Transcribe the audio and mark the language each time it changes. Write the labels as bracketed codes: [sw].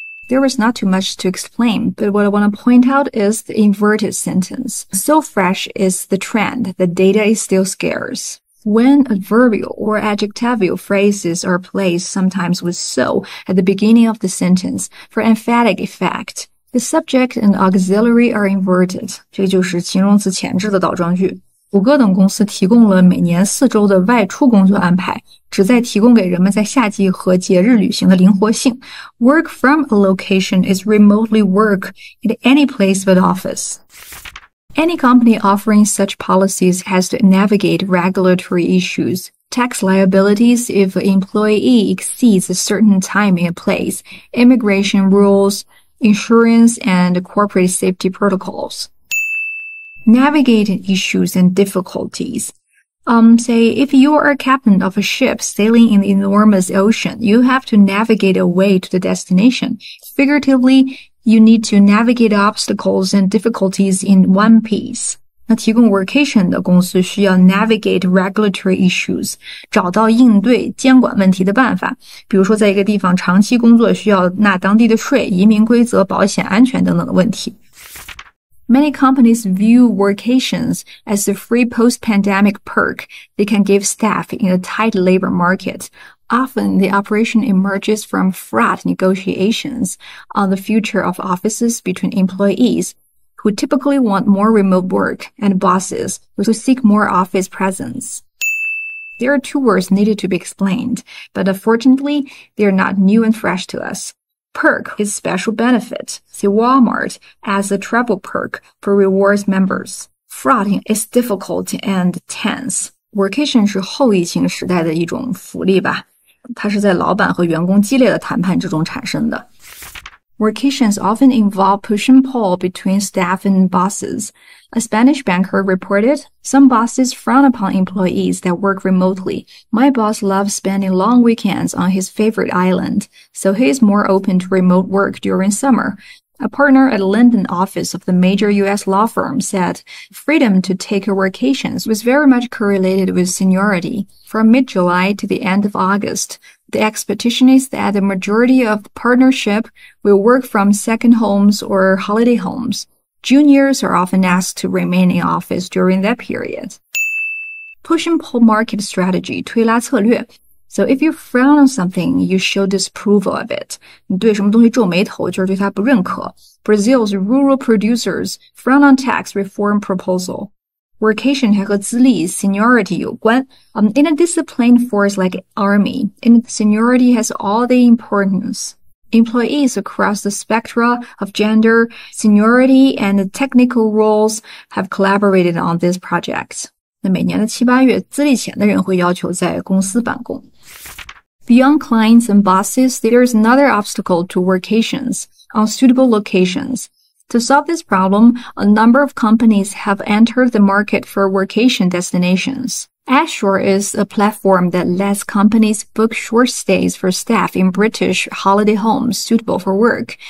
[en] There was not too much to explain, but what I want to point out is the inverted sentence. So fresh is the trend, the data is still scarce. When adverbial or adjectival phrases are placed sometimes with so at the beginning of the sentence for emphatic effect, the subject and auxiliary are inverted. [zh] 这就是形容词前置的倒装句。谷歌等公司提供了每年4周的外出工作安排，旨在提供给人们在夏季和节日旅行的灵活性。 [en] Work from a location is remotely work at any place but office. Any company offering such policies has to navigate regulatory issues, tax liabilities if an employee exceeds a certain time in a place, immigration rules, insurance, and corporate safety protocols. Navigating issues and difficulties. Say, if you are a captain of a ship sailing in the enormous ocean, you have to navigate a way to the destination. Figuratively, you need to navigate obstacles and difficulties in one piece. [zh] 那提供 workation 的公司需要 [en] navigate regulatory issues, [zh] 找到应对监管问题的办法。比如说，在一个地方长期工作需要纳当地的税、移民规则、保险安全等等的问题。 [en] Many companies view workations as a free post-pandemic perk they can give staff in a tight labor market. Often, the operation emerges from fraught negotiations on the future of offices between employees who typically want more remote work and bosses who seek more office presence. There are 2 words needed to be explained, but unfortunately, they are not new and fresh to us. Perk is special benefit. See, Walmart as a travel perk for rewards members. Fraught is difficult and tense. [zh] Workation 是后疫情时代的一种福利吧，它是在老板和员工激烈的谈判之中产生的。 [en] Workations often involve push and pull between staff and bosses. A Spanish banker reported, some bosses frown upon employees that work remotely. My boss loves spending long weekends on his favorite island, so he is more open to remote work during summer. A partner at the London office of the major U.S. law firm said freedom to take vacations was very much correlated with seniority. From mid-July to the end of August, the expectation is that the majority of the partnership will work from second homes or holiday homes. Juniors are often asked to remain in office during that period. Push and pull market strategy, [zh] 推拉策略。 [en] So if you frown on something, you show disapproval of it. [zh] 你对什么东西皱眉头，就是对它不认可。 [en] Brazil's rural producers frown on tax reform proposal. [zh] Workation 还和资历 seniority 有关。 [en] In a disciplined force like army, seniority has all the importance. Employees across the spectra of gender, seniority, and technical roles have collaborated on this project. [zh] 那每年的7、8月，资历浅的人会要求在公司办公。 [en] Beyond clients and bosses, there is another obstacle to workations, unsuitable locations. To solve this problem, a number of companies have entered the market for workation destinations. Ashore is a platform that lets companies book short stays for staff in British holiday homes suitable for work.